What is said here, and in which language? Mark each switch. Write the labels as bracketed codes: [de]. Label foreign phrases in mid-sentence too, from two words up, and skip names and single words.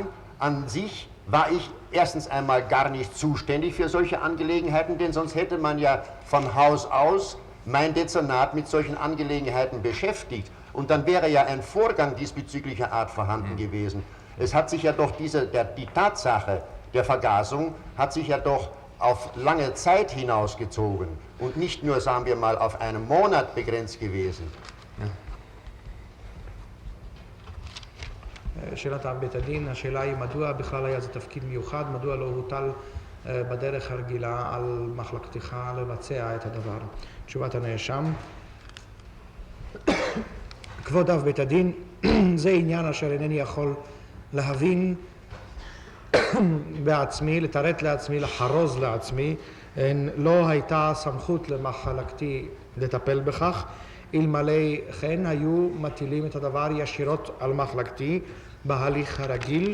[de] An sich war ich erstens einmal gar nicht zuständig für solche Angelegenheiten, denn sonst hätte man ja von Haus aus mein Dezernat mit solchen Angelegenheiten beschäftigt. Und dann wäre ja ein Vorgang diesbezüglicher Art vorhanden gewesen. Es hat sich ja doch die Tatsache der Vergasung hat sich ja doch auf lange Zeit hinausgezogen und nicht nur, sagen wir mal, auf einen Monat begrenzt gewesen. [he] שאלת בית הדין, השאלה היא מדוע בכלל היה זה תפקיד מיוחד, מדוע לא הוטל בדרך הרגילה על מחלקתך לבצע את הדבר. תשובת הנאשם, כבוד אב בית הדין, זה עניין אשר אינני יכול להבין בעצמי, לתרט לעצמי, לחרוז לעצמי, לא הייתה סמכות למחלקתי לטפל בכך, אלמלא כן היו מטילים את הדבר ישירות על מחלקתי בהליך הרגיל.